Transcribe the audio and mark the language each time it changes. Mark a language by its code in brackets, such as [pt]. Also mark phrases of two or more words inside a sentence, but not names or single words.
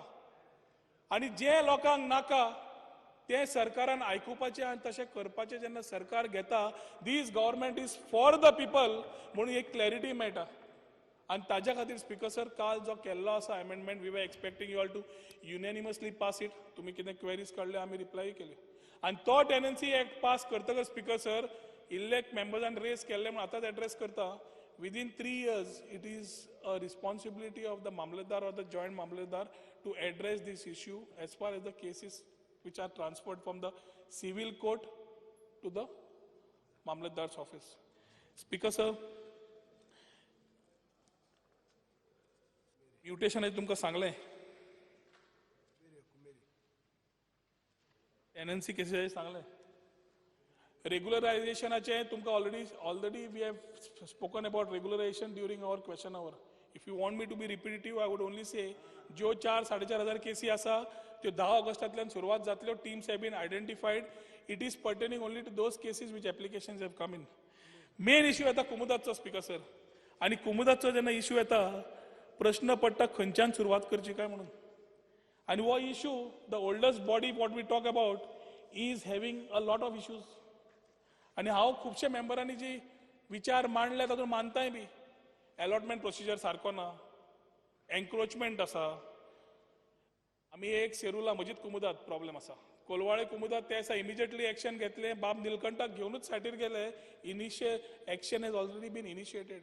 [kok] आनी जे लोकांक नाका ते सरकारान आयकुपाचें आनी तशें करपाचें जेन्ना सरकार घेता, [en] this government is for the people [kok] म्हणून एक क्लॅरिटी मेळटा. आनी ताज्या खातीर [en] speaker sir [kok] काल जो केल्लो आसा अमेंडमेंट, [en] we were expecting you all to unanimously pass it. [kok] तुमी कितें क्वेरीज काडल्यो आमी रिप्लाय केल्यो. आनी तो [en] tenancy act [kok] पास करतकच [en] speaker sir [kok] इल्ले मेंबर्सान रेज केल्ले म्हणून आतांच एड्रेस करता. [en] Within 3 years, it is a responsibility of the Mamlatdar or the joint Mamlatdar to address this issue as far as the cases which are transferred from the civil court to the Mamlatdar's office. Speaker sir, mutation [kok] आहे तुमका सांगले, [en] tenancy cases सांगले, regularization तुमका already we have spoken about regularization during our question hour. If you want me to be repetitive, I would only say [kok] जो 4-4,500 केसी आसा त्यो 10 ऑगस्टांतल्यान सुरवात जातल्यो. [en] Teams have been identified. It is pertaining only to those cases which applications have come in. Main issue [kok] येता कुमुदाचो [en] speaker sir. [kok] आनी कुमुदाचो जेन्ना इश्यू येता प्रश्न पडटा खंयच्यान सुरवात करची काय म्हणून. आनी हो इश्यू [en] the oldest body what we talk about is having a lot of issues. [kok] आनी हांव खुबशे मेंबरांनी जी विचार मांडले तातूंत मानताय बी. [en] allotment procedure [kok] सारको ना, एन्क्रोचमेंट आसा. आमी एक सेरुला मजीद कुमुदात प्रॉब्लेम आसा, कोलवाळे कुमुदात ते आसा. [en] immediately action [kok] घेतलें, बाब निलकंठाक घेवनूच सायटीर गेले. [en] initial action has already been initiated.